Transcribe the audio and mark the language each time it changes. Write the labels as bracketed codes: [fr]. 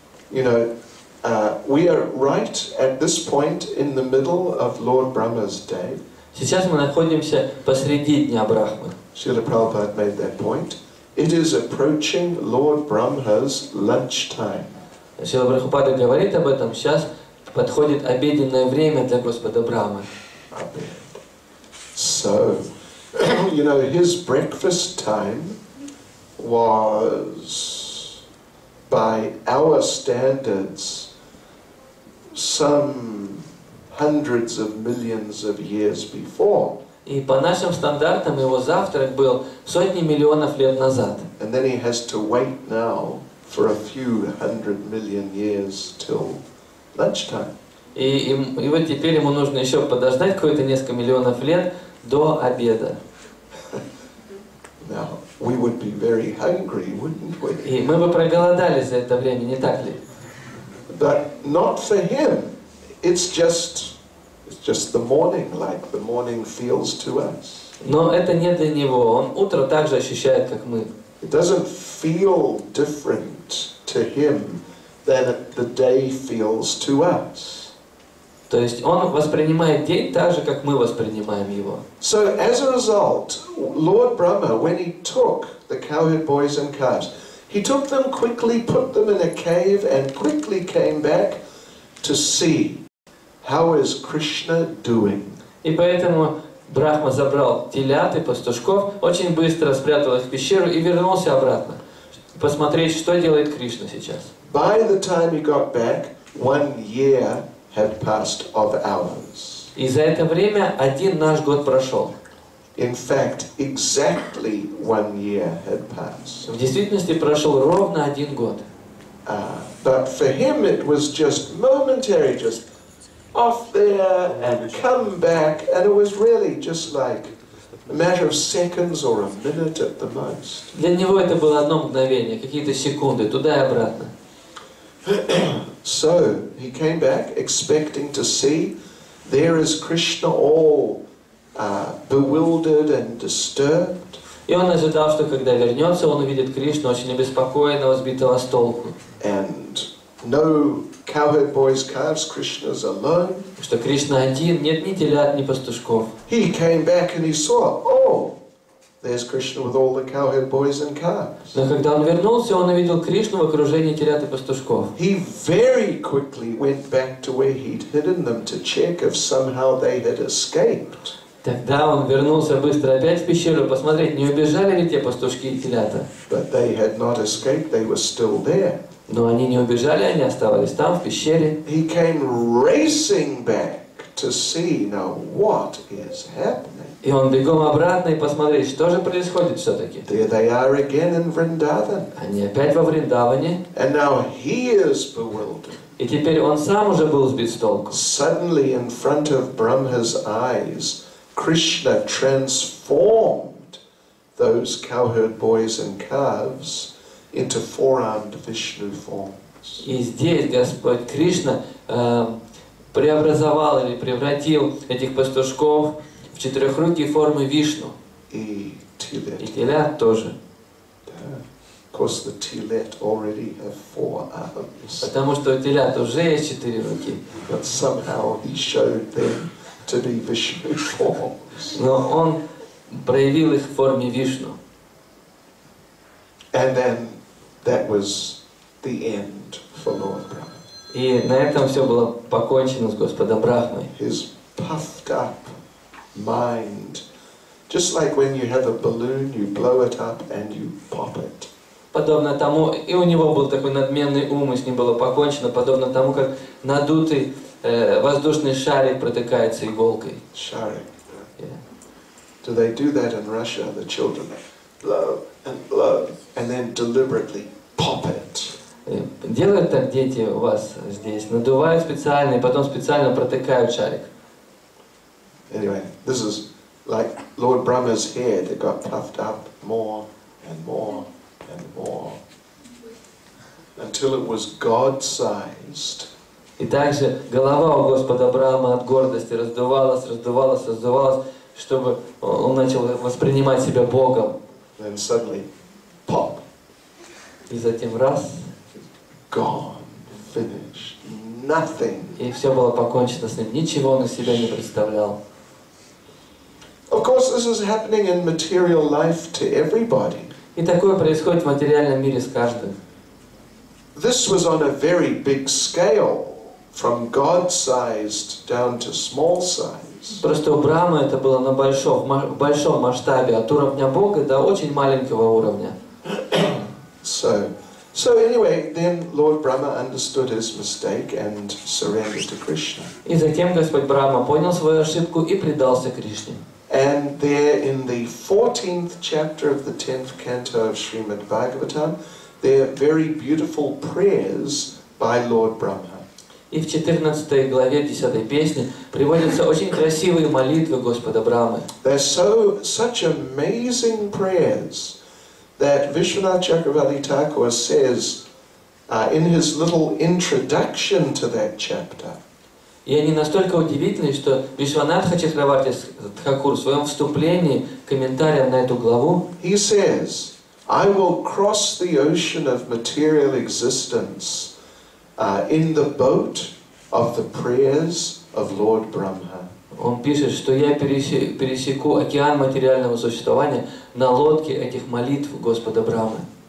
[en] You know, we are right at this point in the middle of Lord Brahma's day. [ru] Сейчас мы находимся посреди Дня Брахмы. [en] Srila Prabhupada made that point. It is approaching Lord Brahma's lunchtime. [ru] Шрила Прабхупада говорит об этом. Сейчас подходит обеденное время для Господа Брахмы. [en] So, you know, his breakfast time was, by our standards, some hundreds of millions of years before. [ru] И по нашим стандартам его завтрак был сотни миллионов лет назад. [en] And then he has to wait now for a few 100 million years till lunchtime. [ru] И вот теперь ему нужно еще подождать какое-то несколько миллионов лет до обеда. [en] Now, we would be very hungry, wouldn't we? [ru] И мы бы проголодались за это время, не так ли? [en] But not for him. It's just the morning, like the morning feels to us. [ru] Но это не для него. Он утро так же ощущает, как мы. [en] It doesn't feel different to him than the day feels to us. [ru] То есть он воспринимает день так же, как мы воспринимаем его. [en] So as a result, Lord Brahma, when he took the cowherd boys and calves, he took them quickly, put them in a cave, and quickly came back to see how is Krishna doing. [ru] И поэтому Брахма забрал телят и пастушков, очень быстро спрятал их в пещеру и вернулся обратно. Посмотреть, что делает Кришна сейчас. [en] By the time he got back, 1 year had passed of ours. [ru] И за это время один наш год прошел. [en] In fact, exactly 1 year had passed. [ru] В действительности прошел ровно 1 год. [en] But for him it was just momentary, just off there and come back, and it was really just like a matter of seconds or a minute at the most. [ru] Для него это было одно мгновение, какие-то секунды, туда и обратно. [en] So he came back expecting to see there is Krishna all bewildered and disturbed. [ru] И он ожидал, что когда вернется, он увидит Кришну очень обеспокоенного, сбитого с толку. [en] And no cowherd boys, calves, Krishna's alone. [ru] Что Кришна один, нет ни телят, ни пастушков. [en] He came back and he saw, oh, there's Krishna with all the cowherd boys and calves. [ru] Но когда он вернулся, он увидел Кришну в окружении телят и пастушков. [en] He very quickly went back to where he'd hidden them to check if somehow they had escaped. [ru] Тогда он вернулся быстро опять в пещеру, посмотреть, не убежали ли те пастушки и телята. [en] But they had not escaped, they were still there. [ru] Но они не убежали, они оставались там, в пещере. [en] He came racing back to see now what is happening. [ru] И он бегом обратно и посмотреть, что же происходит все-таки. [en] There they are again in Vrindavan. [ru] Они опять во Вриндаване. [en] And now he is bewildered. [ru] И теперь он сам уже был сбит с толку. [en] Suddenly in front of Brahma's eyes, Krishna transformed those cowherd boys and calves into four-armed Vishnu forms. [ru] И здесь Господь Кришна преобразовал или превратил этих пастушков в четырехрукие формы Вишну. И телят тоже. [en] Of course, the tilet already have 4 arms. [ru] Потому что у телят уже есть 4 руки. [en] But somehow he showed them to be Vishnu forms. [ru] Но он проявил их в форме Вишну. [en] And then that was the end for Lord Brahma. [ru] И на этом все было покончено с Господом Брахмой. [en] His puffed up mind, just like when you have a balloon, you blow it up and you pop it. [ru] Подобно тому, и у него был такой надменный ум, и с ним было покончено, подобно тому, как надутый воздушный шарик протыкается иголкой. Sharik. [en] Yeah. Do they do that in Russia? The children blow and then deliberately pop it. [ru] Делают так дети у вас здесь, надувают специально и потом специально протыкают шарик. [en] Anyway, this is like Lord Brahma's hair that got puffed up more and more and more until it was God-sized. [ru] И также голова у Господа Брахмы от гордости раздувалась, раздувалась, раздувалась, чтобы он начал воспринимать себя Богом. [en] Then suddenly, pop. [ru] И затем раз. [en] Gone, finished, nothing. [ru] И все было покончено с ним. Ничего он из себя не представлял. [en] Of course, this is happening in material life to everybody. [ru] И такое происходит в материальном мире с каждым. [en] This was on a very big scale, from God-sized down to small size. [ru] Просто у Брахмы это было на в большом масштабе, от уровня Бога до очень маленького уровня. [en] So anyway, then Lord Brahma understood his mistake and surrendered to Krishna. [ru] И затем Господь Брахма понял свою ошибку и предался Кришне. [en] And there in the 14th chapter of the 10th canto of Srimad Bhagavatam, there are very beautiful prayers by Lord Brahma. [ru] И в 14 главе 10 песни приводятся очень красивые молитвы Господа Брахмы. [en] They're such amazing prayers that Vishwanath Chakravarti Thakur says in his little introduction to that chapter. [ru] И они настолько удивительны, что Вишванатха Чакраварти Тхакур в своем вступлении, комментарием на эту главу, [en] He says, I will cross the ocean of material existence in the boat of the prayers of Lord Brahma. [ru] он пишет, что я пересеку океан материального существования на лодке этих молитв Господа Брахмы.